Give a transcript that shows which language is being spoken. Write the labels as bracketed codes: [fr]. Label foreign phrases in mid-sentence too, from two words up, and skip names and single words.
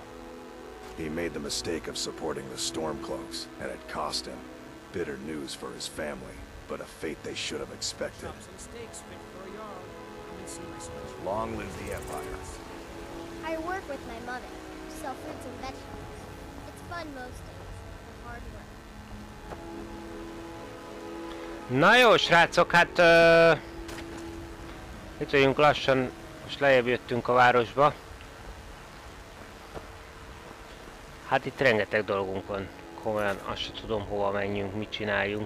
[en] He made the mistake of supporting the Stormcloaks, and it cost him. Bitter news for his family, but a fate they should have expected. Long live the Empire. I work with my mother, sell fruits and vegetables. It's fun most days, but hard work. [hu] Na jó, srácok, hát itt vagyunk lassan, most lejjebb jöttünk a városba. Hát itt rengeteg dolgunk van, komolyan azt sem tudom hova menjünk, mit csináljunk.